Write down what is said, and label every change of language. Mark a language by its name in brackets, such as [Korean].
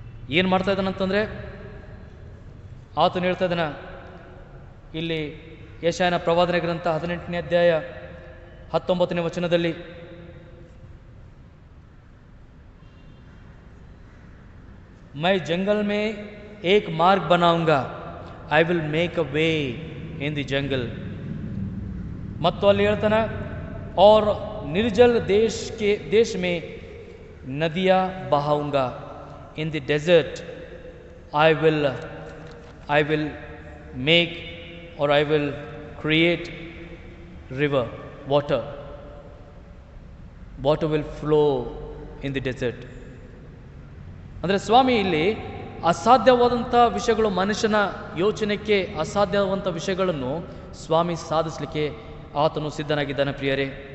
[Kannada] ಏನು ಮಾಡ್ತಾ ಇದ್ದಾನೆ ಅಂತಂದರೆ, ಆತನು ಹೇಳ್ತಾ ಇದ್ದಾನೆ ಇಲ್ಲಿ ಯೆಶಾಯನ ಪ್ರವಾದನೆ ಗ್ರಂಥ 18ನೇ ಅಧ್ಯಾಯ 19ನೇ ವಚನದಲ್ಲಿ, [Hindi] मैं जंगल में एक मार्ग बनाऊंगा, [English] I will make a way in the jungle. [Kannada] ಮತ್ತು ಅಲ್ಲಿ ಹೇಳ್ತಾನೆ, [Hindi] और निर्जल देश में नदियाँ बहाऊंगा, [English] In the desert I will make or I will create river, water. Water will flow in the desert. [Kannada] ಅಂದರೆ ಸ್ವಾಮಿ ಇಲ್ಲಿ ಅಸಾಧ್ಯವಾದಂಥ ವಿಷಯಗಳು, ಮನುಷ್ಯನ ಯೋಚನೆಗೆ ಅಸಾಧ್ಯವಾದಂಥ ವಿಷಯಗಳನ್ನು ಸ್ವಾಮಿ ಸಾಧಿಸಲಿಕ್ಕೆ ಆತನು ಸಿದ್ಧನಾಗಿದ್ದಾನೆ ಪ್ರಿಯರೇ.